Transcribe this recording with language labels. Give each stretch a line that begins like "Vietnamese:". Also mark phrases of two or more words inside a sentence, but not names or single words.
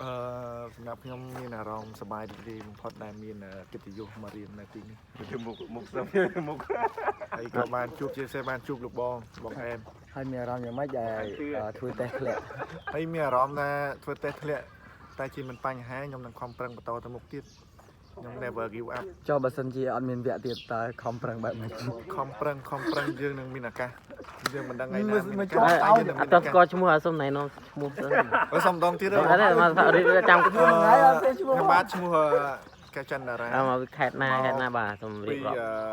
Khmer: សម្រាប់ខ្ញុំមានអារម្មណ៍សប្បាយរីករាយបំផុតដែលមានកិត្តិយសមករៀននៅទីនេះមុខស្ទើរមុខហើយក៏បានជួបជាពិសេសបានជួបលោកបងអែម ហើយមានអារម្មណ៍យ៉ាងម៉េចដែលធ្វើតេស្តធ្លាក់ ហើយមានអារម្មណ៍ថាធ្វើតេស្តធ្លាក់តែជាមិនបញ្ហាខ្ញុំនឹងខំប្រឹងបន្តទៅមុខទៀតខ្ញុំ
English: never give up
Khmer: ចុះបើសិនជាអត់មានវគ្គទៀតតើខំប្រឹងបែបម៉េច ខំប្រឹងយើងនឹងមានឱកាសយើងមិនដឹងថ្ងៃណា អត់ស្គាល់ឈ្មោះសុំណៃនោះឈ្មោះទៅ សុំដងទៀត អត់ទេមករៀបចាំ ថ្ងៃអត់ទេឈ្មោះខ្ញុំបាទឈ្មោះកែចន្ទតារា មកខេត្តណាបាទសូមរៀបរាប់